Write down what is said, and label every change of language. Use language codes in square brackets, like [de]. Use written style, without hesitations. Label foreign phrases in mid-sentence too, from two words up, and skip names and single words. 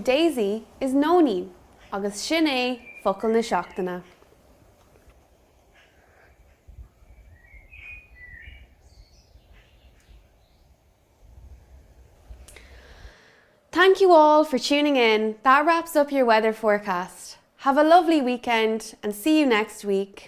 [ga] daisy is nóinín, agus sin é focail na seachtaine. [en] Thank you all for tuning in. That wraps up your weather forecast. Have a lovely weekend and see you next week.